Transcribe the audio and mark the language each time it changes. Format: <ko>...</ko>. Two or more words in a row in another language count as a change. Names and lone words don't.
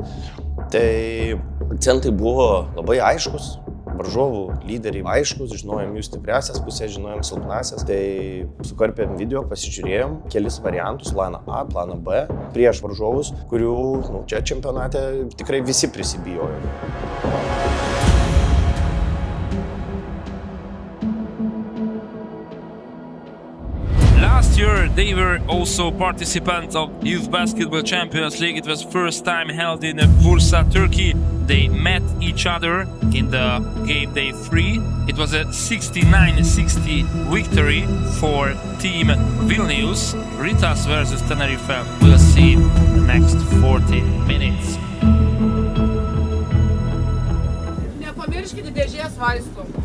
<lt>Tai akcentai buvo labai aiškus. Varžovų lyderiai aiškus, žinojom jų stipriasias pusės, žinojom silpnasias. Tai sukarpėm video, pasižiūrėjom kelis variantus, planą A, planą B, prieš varžovus, kurių čia čempionate tikrai visi prisibijojo.</lt> <en>Last year, they were also participants of Youth Basketball Champions League. It was first time held in Bursa, Turkey. They met each other in the game day 3. It was a 69-60 victory for Team Vilnius. Ritas versus Tenerife. We'll see the next 40 minutes.</en> <lt>Nepamirškite dėžės vaistų.</lt>